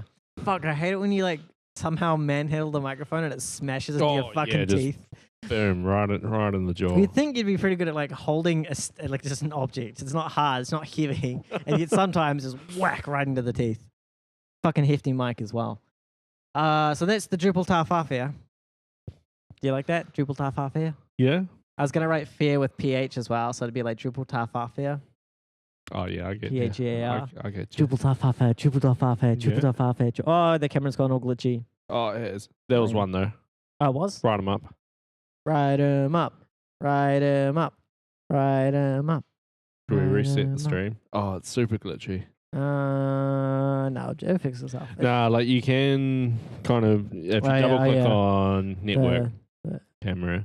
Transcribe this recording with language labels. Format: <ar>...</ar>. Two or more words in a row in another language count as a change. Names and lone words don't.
<en>Fuck, I hate it when you like somehow manhandle the microphone and it smashes into your fucking teeth. Boom, right in the jaw. You'd think you'd be pretty good at like holding like just an object. It's not hard, it's not heavy, and yet sometimes just whack right into the teeth. Fucking hefty mic as well. So that's the Drupal tar phar fair. Do you like that? Drupal tar phar fair? Yeah. I was going to write fair with PH as well, so it'd be like Drupal tar phar fair. Oh yeah, I get you. PHAR. I get you. Drupal tar phar fair, Drupal tar phar fair, Drupal tar phar fair. Oh, the camera's gone all glitchy. Oh, it is. There was one though. Oh, it was? Write them up. Write 'em up. Write 'em up. Write 'em up. Do we reset the Write 'em up. stream? Oh, it's super glitchy. No, it fixes itself. Nah, like you can kind of if you double click on network camera,</en>